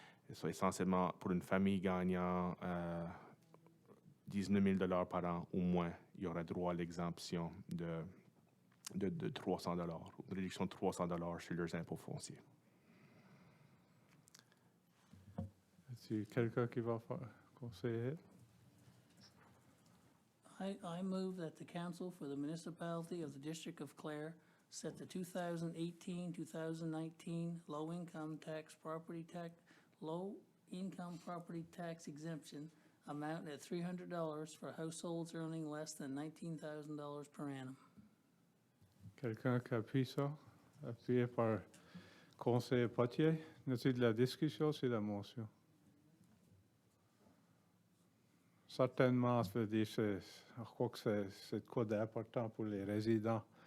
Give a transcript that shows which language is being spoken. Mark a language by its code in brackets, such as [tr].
[fr] Et ça, essentiellement, pour une famille gagnant 19 000 $ par an ou moins, il y aura droit à l'exemption de 300 $, une réduction de 300 $ sur leurs impôts fonciers. Est-ce quelqu'un qui va faire conseiller? [en] I move that the council for the municipality of the District of Clare set the 2018-2019 low-income property tax exemption amount at $300 for households earning less than $19,000 per annum. [fr] Quelqu'un qui appuie ça? Appuyé par Conseil Potier, y a-t-il de la discussion sur la motion? Certainement, ça veut dire que je crois que c'est de quoi d'important pour les résidents.